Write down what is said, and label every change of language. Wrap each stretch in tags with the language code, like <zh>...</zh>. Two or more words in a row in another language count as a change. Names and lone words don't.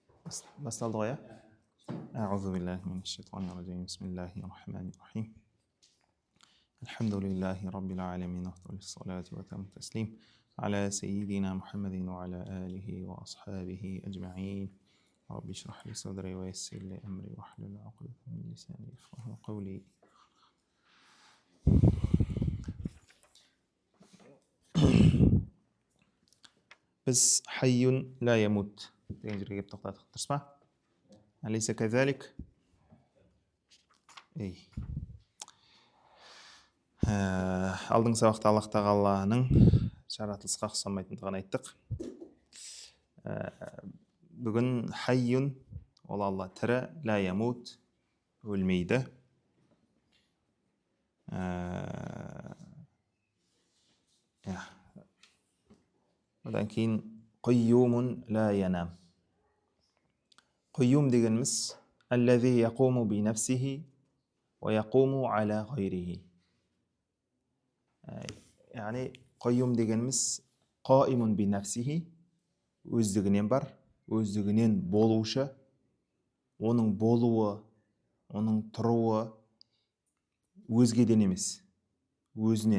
<kk>Басталды ғой, иә?</kk> <ar>أعوذ بالله من الشيطان الرجيم بسم الله الرحمن الرحيم الحمد لله رب العالمين أفضل الصلاة وتم التسليم على سيدنا محمد وعلى آله وأصحابه أجمعين رب اشرح لي صدري ويسر لي أمري واحلل عقدة من لساني يفقهوا قولي.</ar> <kk>Biz</kk> <ar>حي لا يموت</ar> <kk>деген жерге келіп тоқтадық, дұрыс па?</kk> <ar>أليس كذلك?</ar> <kk>Алдыңғы сабақта Аллах тағаланың жаратылысқа ұқсамайтындығын айттық. Бүгін хайюн, ол Алла тірі,</kk> <ar>لا يموت,</ar> <kk>өлмейді. Одан кейін</kk> <ar>قيوم لا ينام. Құйюм дегеніміз الذي يقوم بنفسه ويقوم على غيره.</ar> <kk>Яғни құйюм дегеніміз</kk> <ar>قائم بنفسه,</ar> <kk>өздігінен бар, өздігінен болушы, оның болуы, оның тұруы өзгеден емес, өзінен.</kk>